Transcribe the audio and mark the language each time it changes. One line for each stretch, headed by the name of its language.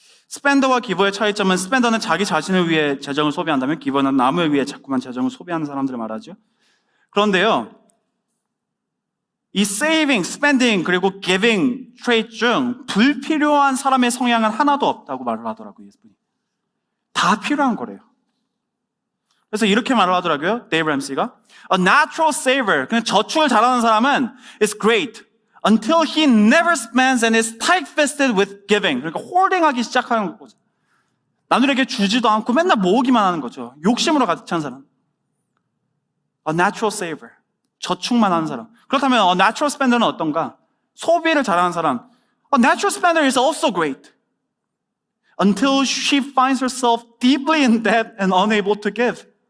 Korean: 스펜더와 기버의 차이점은 스펜더는 자기 자신을 위해 재정을 소비한다면 기버는 남을 위해 자꾸만 재정을 소비하는 사람들을 말하죠. 그런데요, 이 saving, spending, 그리고 giving 트레이트 중 불필요한 사람의 성향은 하나도 없다고 말을 하더라고요. 예수님이. 다 필요한 거래요. 그래서 이렇게 말을 하더라고요.
English: 데이브 램시가 A natural saver,
Korean: 그냥 저축을 잘하는 사람은
English: is great until he never spends and is tight-fisted with giving.
Korean: 그러니까 홀딩하기 시작하는 거죠. 남들에게 주지도 않고 맨날 모으기만 하는 거죠. 욕심으로 가득 찬 사람. A natural saver, 저축만 하는 사람. 그렇다면 a natural spender는 어떤가? 소비를 잘하는 사람.
English: A natural spender is also great until she finds herself deeply in debt and unable to give.